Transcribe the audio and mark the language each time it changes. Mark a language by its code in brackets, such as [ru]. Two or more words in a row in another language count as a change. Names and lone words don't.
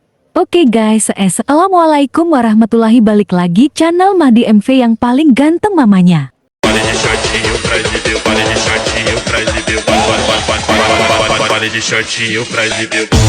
[id] Oke guys, [ar] السلام عليكم ورحمة الله [id] balik lagi channel Mahdi MV yang paling ganteng mamanya. [pt] Pare de shortinho pra exibir, pare de shortinho pra exibir, pare de shortinho pra exibir.